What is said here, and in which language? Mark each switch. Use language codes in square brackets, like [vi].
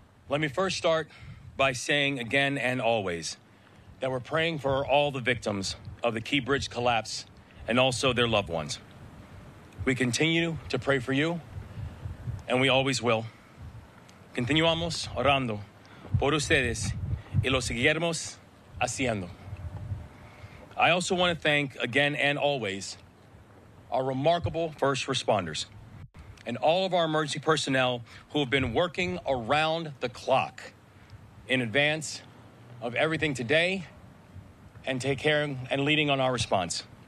[en] Let me first start by saying again and always that we're praying for all the victims of the Key Bridge collapse and also their loved ones. We continue to pray for you, and we always will. [es] Continuamos orando por ustedes y lo seguiremos haciendo. [en] I also want to thank again and always our remarkable first responders and all of our emergency personnel who have been working around the clock in advance of everything today and take care and leading on our response.